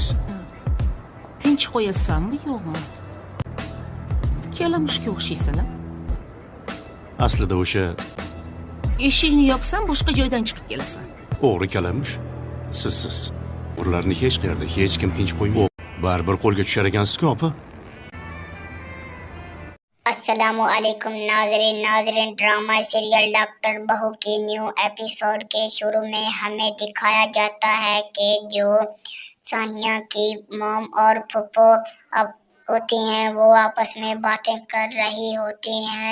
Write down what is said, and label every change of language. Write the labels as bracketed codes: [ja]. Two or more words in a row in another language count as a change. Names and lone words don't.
[uz] Tinch qo'yasanmi, yo'qmi? Kalamushga o'xshaysan-a? Aslida o'sha Eshikni yopsam, boshqa joydan chiqib kelasan. o'g'ri kalamush sizsiz. Ularni hech qayerda hech kim tinch qo'ymaydi. Baribir qo'lga tushar ekansiz-ku, opa. [ar] السلام علیکم [ur] ناظرین [en] drama serial [ur] ڈاکٹر بہو کے [en] new episode [ur] کے شروع میں ہمیں دکھایا جاتا ہے کہ جو ثانیہ کی مام اور پھپھو اب ہوتی ہیں وہ آپس میں باتیں کر رہی ہوتی ہیں.